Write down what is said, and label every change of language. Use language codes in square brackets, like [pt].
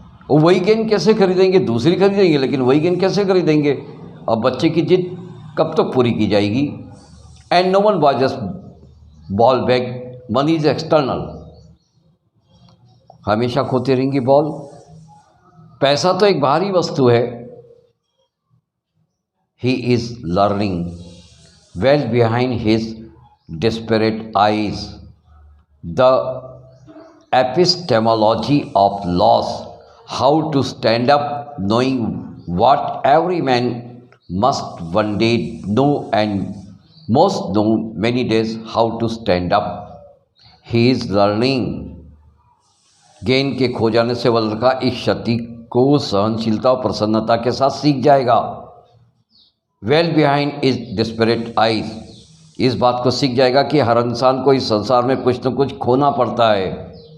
[hi] वो वही गेंद कैसे खरीदेंगे? दूसरी खरीदेंगे, लेकिन वही गेंद कैसे खरीदेंगे? और बच्चे की जिद कब तक पूरी की जाएगी? [en] And no one buys ball back, money is external. [hi] हमेशा खोती रहेंगी बॉल। पैसा तो एक बाहरी वस्तु है। [en] He is learning well behind his desperate eyes. The epistemology of loss, how to stand up, knowing what every man must one day know and most know many days how to stand up. He is learning. [hi] गेंद के खो जाने से वह लड़का इस क्षति को सहनशीलता और प्रसन्नता के साथ सीख जाएगा। [en] well behind is desperate eyes, [hi] इस बात को सीख जाएगा कि हर इंसान को इस संसार में कुछ न कुछ खोना पड़ता है।